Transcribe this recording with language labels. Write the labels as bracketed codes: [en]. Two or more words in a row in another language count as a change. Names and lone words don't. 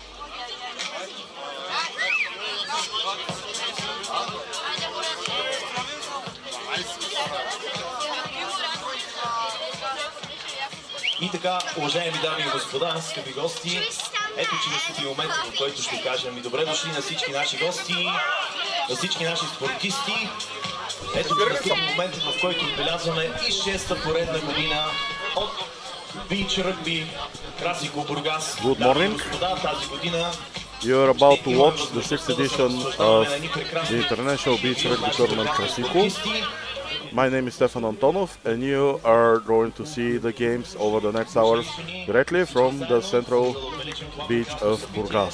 [bg] И така, уважаеми дами и господа, скъпи гости, ето че настъпи момент, в който ще кажем и добре дошли на всички наши гости, на всички наши спортисти. Ето че настъпи момент, в който отбелязваме и 6-та поредна година от Beach Rugby Krasiko, Burgas. [en] Good morning. [bg] Господа, тази година [en] You're about to watch the 6th edition of the International Beach Rugby Tournament Krasiko. My name is Stefan Antonov, and you are going to see the games over the next hours directly from the central beach of Burgas.